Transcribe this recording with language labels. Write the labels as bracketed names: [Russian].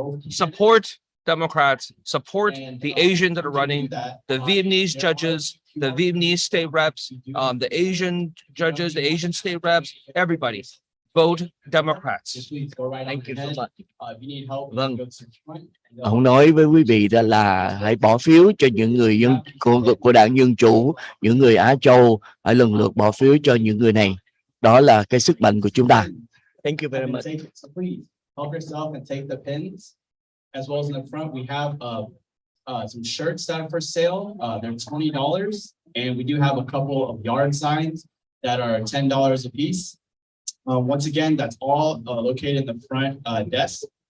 [English] Support Democrats, support the Asians that are running, the Vietnamese judges, the Vietnamese state reps, the Asian judges, the Asian state reps, everybody. Vote Democrats. Thank you so much. [Vietnamese] Vâng. Ông nói với quý vị là hãy bỏ phiếu cho những người dân của đảng Dân Chủ, những người Á Châu, hãy lần lượt bỏ phiếu cho những người này. Đó là cái sức mạnh của chúng ta. [English] Thank you very much. Please help yourself and take the pins. As well as in the front, we have some shirts that are for sale. They're $20, and we do have a couple of yard signs that are $10 a piece. Once again, that's all located in the front desk.